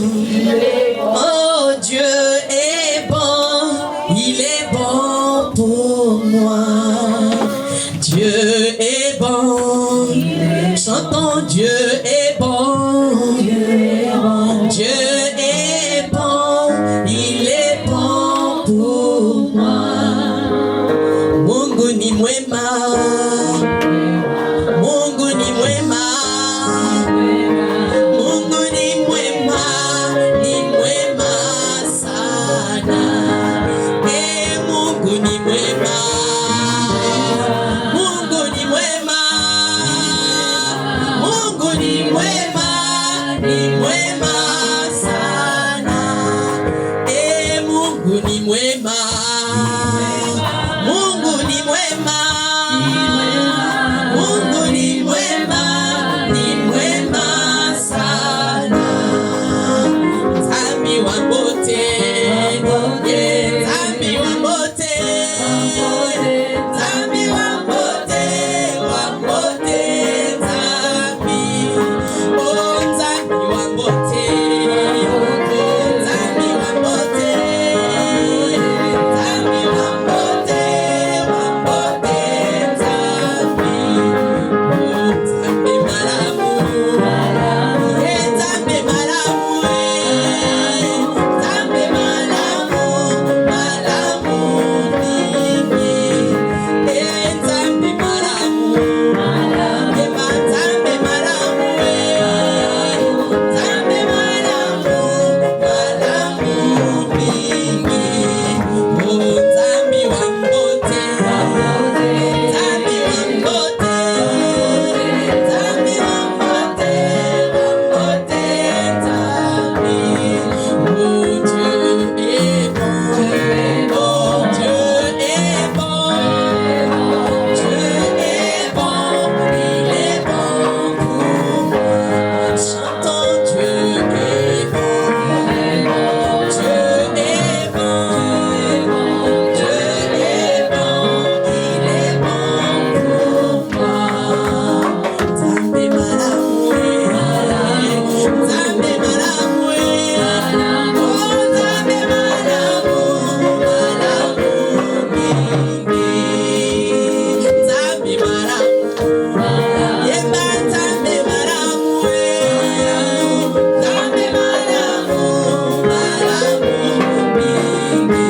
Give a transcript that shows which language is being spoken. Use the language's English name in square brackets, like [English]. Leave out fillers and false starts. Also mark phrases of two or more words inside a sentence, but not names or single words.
[French] Oh, Dieu est bon, il est bon pour moi. Dieu est bon. Chantons, Dieu est bon. Dieu est bon, il est bon pour moi. [Swahili] Mungu ni mwema, Mungu ni mwema, Mungu ni mwema, ni mwema sana. Mungu ni mwema, Mungu ni mwema, Mungu ni mwema, ni mwema sana. Mungu ni mwema, Mungu ni mwema, Mungu ni mwema, ni mwema sana. [Lingala] Nzambi wa bote, Nzambi wa bote, Nzambi wa bote, Nzambi. Oh, Nzambi wa bote, Nzambi wa bote, Nzambi wa bote, Nzambi. Oh, Nzambi malamu, Nzambi malamu, Nzambi malamu, malamu mingi. Nzambi malamu, Nzambi malamu, Nzambi malamu, malamu mingi. Oh, Nzambi wa mbote, Nzambi wa mbote, Nzambi wa mbote, Nzambi. [French] Oh, Dieu est bon, oh, Dieu est bon, Dieu est bon, il est bon pour moi. Chantons, Dieu est bon, Dieu est bon, Dieu est bon, il est bon pour moi. [Lingala] Nzambe malamu, Nzambe malamu, oh, Nzambe malamu, malamu mingi. Nzambe malamu, yemba Nzambe malamu, Nzambe malamu, malamu mingi.